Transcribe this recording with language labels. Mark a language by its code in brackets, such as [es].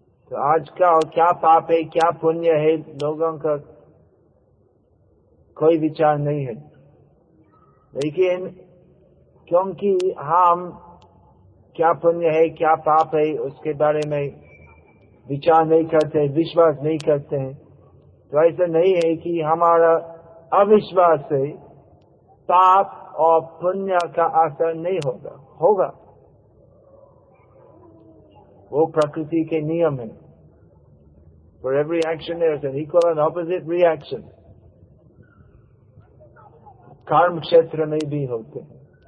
[hi] तो आज का क्या पाप है क्या पुण्य है लोगों का कोई विचार नहीं है, लेकिन क्योंकि हम क्या पुण्य है क्या पाप है उसके बारे में विचार नहीं करते, विश्वास नहीं करते हैं, तो ऐसा नहीं है कि हमारा अविश्वास से पाप और पुण्य का असर नहीं होगा। होगा, वो प्रकृति के नियम है। [en] For every action there is an equal and opposite reaction. [hi] कर्म क्षेत्र में भी होते हैं।